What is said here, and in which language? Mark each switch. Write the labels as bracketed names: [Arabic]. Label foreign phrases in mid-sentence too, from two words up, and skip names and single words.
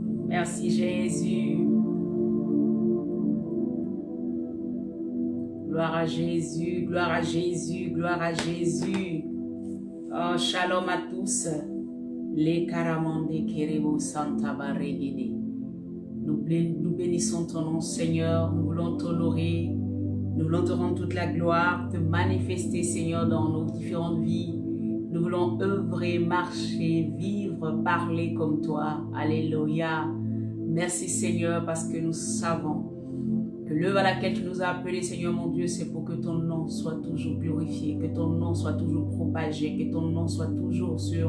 [French] Merci Jésus. Gloire à Jésus, gloire à Jésus, gloire à Jésus. Oh, shalom à tous. Les karamande kerebo santa baregede. Nous bénissons ton nom, Seigneur. Nous voulons t'honorer. Nous voulons te rendre toute la gloire, te manifester, Seigneur, dans nos différentes vies. Nous voulons œuvrer, marcher, vivre, parler comme toi. Alléluia. Merci, Seigneur, parce que nous savons que l'œuvre à laquelle tu nous as appelés, Seigneur mon Dieu, c'est pour que ton nom soit toujours glorifié, que ton nom soit toujours propagé, que ton nom soit toujours sur...